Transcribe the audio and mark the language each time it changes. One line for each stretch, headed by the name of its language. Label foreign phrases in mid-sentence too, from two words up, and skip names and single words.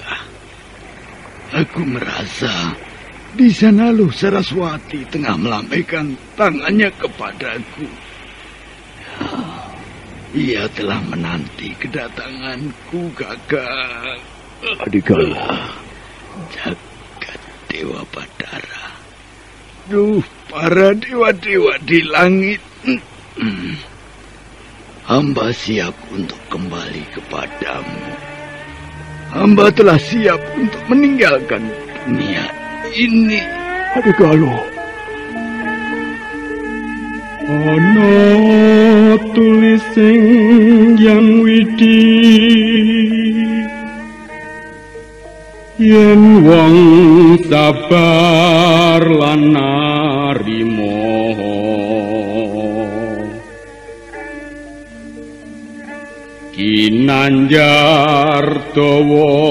Indonesian: Aku merasa di sana Luh Saraswati tengah melambaikan tangannya kepadaku. Ia telah menanti kedatanganku, Kakang. Adik Galuh. Jagat Dewa Batara. Duh, para dewa-dewa di langit. Hamba siap untuk kembali kepadamu. Hamba telah siap untuk meninggalkan dunia ini. Adik Galuh.
Javanese: Ana tulising yang widi yen wong sabar lan narima kinanjar dawa